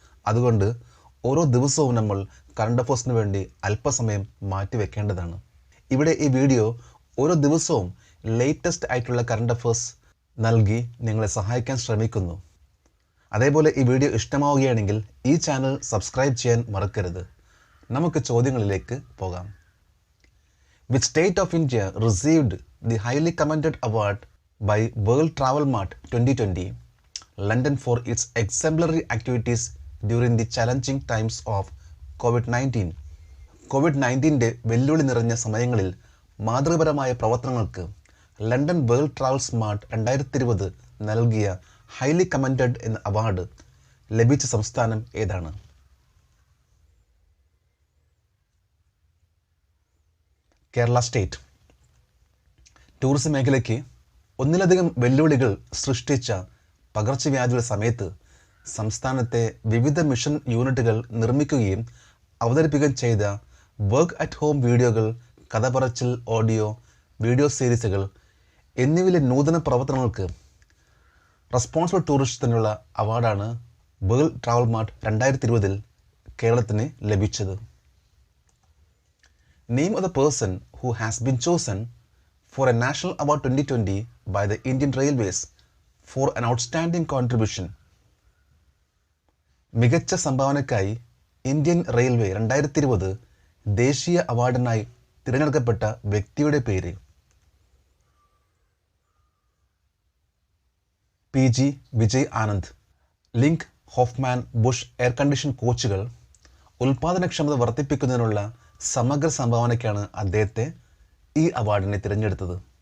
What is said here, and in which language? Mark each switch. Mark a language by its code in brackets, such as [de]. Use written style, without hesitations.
[ml] അതുകൊണ്ട് ഓരോ ദിവസവും നമ്മൾ കറണ്ട് അഫേഴ്സിന് വേണ്ടി അല്പസമയം മാറ്റി വെക്കേണ്ടതാണ്. ഇവിടെ ഈ വീഡിയോ ഓരോ ദിവസവും ലേറ്റസ്റ്റ് ആയിട്ടുള്ള കറണ്ട് അഫേഴ്സ് നൽകി നിങ്ങളെ സഹായിക്കാൻ ശ്രമിക്കുന്നു. അതേപോലെ ഈ വീഡിയോ ഇഷ്ടമാവുകയാണെങ്കിൽ ഈ ചാനൽ സബ്സ്ക്രൈബ് ചെയ്യാൻ മറക്കരുത്. നമുക്ക് ചോദ്യങ്ങളിലേക്ക് പോകാം. [en] Which state of India received the highly commended award by World Travel Mart 2020 London for its exemplary activities during the challenging times of COVID-19? [ml] COVID-19 വെല്ലുവിളി നിറഞ്ഞ സമയങ്ങളിൽ മാതൃപരമായ പ്രവർത്തനങ്ങൾക്ക് ലണ്ടൻ വേൾഡ് ട്രാവൽസ് മാർട്ട് 2020 നൽകിയ highly commended എന്ന award ലഭിച്ച സംസ്ഥാനം ഏതാണ്? Kerala state. Tourism മേഖലയ്ക്ക് ഒന്നിലധികം വെല്ലുവിളികൾ സൃഷ്ടിച്ച പകർച്ചവ്യാധിയുടെ സമയത്ത് സംസ്ഥാനത്തെ വിവിധ മിഷൻ യൂണിറ്റുകൾ നിർമ്മിക്കുകയും അവതരിപ്പിക്കുകയും ചെയ്ത വർക്ക് അറ്റ് ഹോം വീഡിയോകൾ, കഥ പറച്ചിൽ ഓഡിയോ വീഡിയോ സീരീസുകൾ എന്നിവയിലെ നൂതന പ്രവർത്തനങ്ങൾക്ക് റെസ്പോൺസിബിൾ ടൂറിസത്തിനുള്ള അവാർഡാണ് വേൾഡ് ട്രാവൽ മാർട്ട് 2020 കേരളത്തിന് ലഭിച്ചത്. [en] Name of the person who has been chosen for a National Award 2020 by the Indian Railways for an outstanding contribution. [ml] മികച്ച സംഭാവനയ്ക്കായി ഇന്ത്യൻ റെയിൽവേ 2020 ദേശീയ അവാർഡിനായി തിരഞ്ഞെടുക്കപ്പെട്ട വ്യക്തിയുടെ പേര്? PG Vijay Anand. Link Hoffman Bush air condition കോച്ചുകൾ ഉൽപാദനക്ഷമത വർദ്ധിപ്പിക്കുന്നതിനുള്ള സമഗ്ര സംഭാവനയ്ക്കാണ് അദ്ദേഹത്തെ ഈ അവാർഡിനെ തിരഞ്ഞെടുത്തത്.